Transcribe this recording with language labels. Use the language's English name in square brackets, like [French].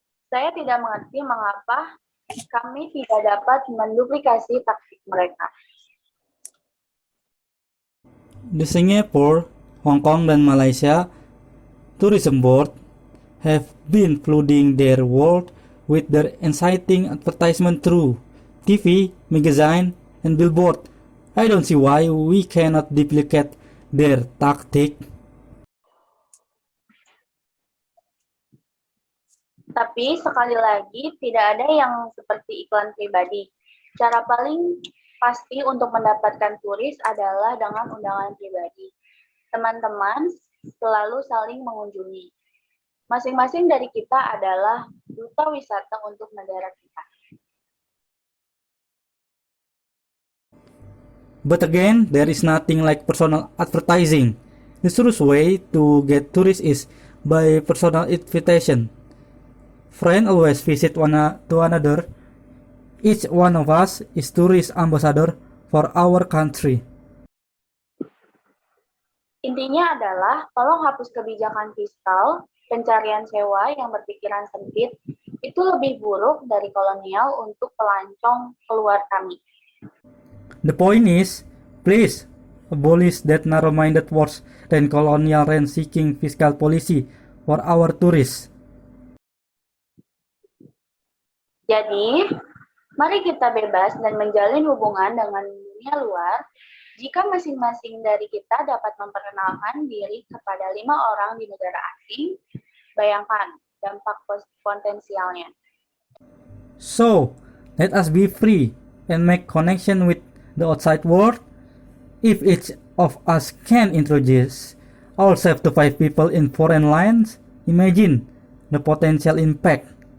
[Indonesian] Saya tidak mengerti mengapa kami tidak dapat menduplikasi taktik mereka. [English] The Singapore, Hong Kong, [Indonesian] dan [English] Malaysia Tourism Board have been flooding their world with their inciting advertisement through TV, magazine, and billboard. I don't see why we cannot duplicate their tactic. [Indonesian] Tapi sekali lagi, tidak ada yang seperti iklan pribadi. Cara paling pasti untuk mendapatkan turis adalah dengan undangan pribadi. Teman-teman selalu saling mengunjungi. Masing-masing dari kita adalah duta wisata untuk negara kita. [English] But again, there is nothing like personal advertising. The surest way to get tourists is by personal invitation. Friends always visit one to another. Each one of us is tourist ambassador for our country. [Indonesian] Intinya adalah, tolong hapus kebijakan fiskal, pencarian sewa yang berpikiran sempit, itu lebih buruk dari kolonial untuk pelancong keluar kami. [English] The point is, please abolish that narrow-minded worse than colonial rent-seeking fiscal policy for our tourists. [Indonesian] Jadi, mari kita bebas dan menjalin hubungan dengan dunia luar jika masing-masing dari kita dapat memperkenalkan diri kepada 5 orang di negara asing. Bayangkan dampak potensialnya. [English] So, let us be free and make connection with the outside world. If each of us can introduce ourselves to 5 people in foreign lands, imagine the potential impact.